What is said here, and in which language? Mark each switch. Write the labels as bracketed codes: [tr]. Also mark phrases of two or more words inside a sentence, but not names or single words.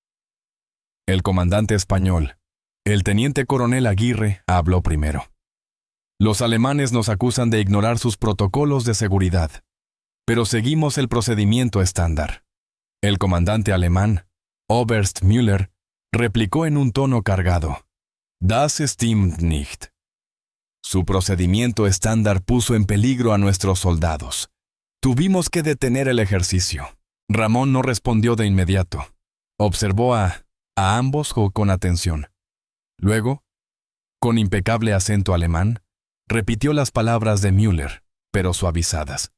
[es] El comandante español, el teniente coronel Aguirre, habló primero. Los alemanes nos acusan de ignorar sus protocolos de seguridad, pero seguimos el procedimiento estándar. El comandante alemán, Oberst Müller, replicó en un tono cargado. [de] Das stimmt nicht. [es] Su procedimiento estándar puso en peligro a nuestros soldados. Tuvimos que detener el ejercicio. Ramón no respondió de inmediato. Observó a ambos con atención. Luego, con impecable acento alemán, repitió las palabras de Müller, pero suavizadas.